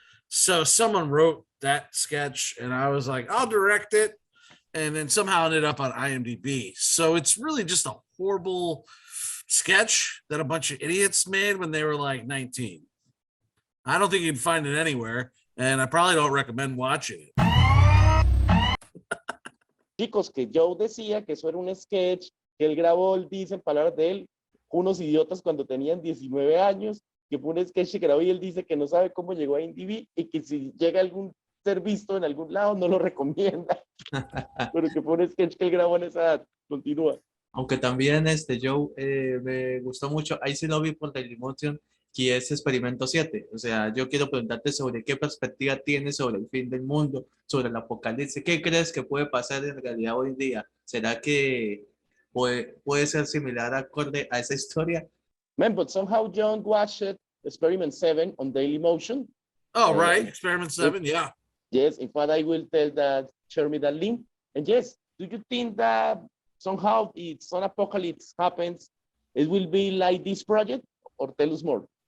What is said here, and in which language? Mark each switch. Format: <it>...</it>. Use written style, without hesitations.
<en>So someone wrote that sketch and I was like, I'll direct it. And then somehow ended up on IMDb. So it's really just a horrible sketch that a bunch of idiots made when they were like 19. I don't think you can find it anywhere, and I probably don't recommend watching it.</en> <es>Chicos, que Joe decía que eso era un sketch que él grabó, él dice en palabras de él, unos idiotas cuando tenían 19 años, que fue un sketch que grabó y él dice que no sabe cómo llegó a IMDb y que si llega a algún ser visto en algún lado no lo recomienda. Pero que fue un sketch que él grabó en esa edad. Continúa. Aunque también Joe me gustó mucho, ahí sí lo vi por Dailymotion, que es Experimento 7. O sea, yo quiero preguntarte sobre qué perspectiva tienes sobre el fin del mundo, sobre el apocalipsis. ¿Qué crees que puede pasar en realidad hoy día? ¿Será que puede ser similar acorde a esa historia?</es> <en>Man, but somehow Jhon watched Experiment 7 on Dailymotion. Oh, right. Experiment 7, yeah. Yes, in fact, I will tell that, share me that link. And yes, do you think that somehow if some apocalypse happens, it will be like this project, or tell us more?</en>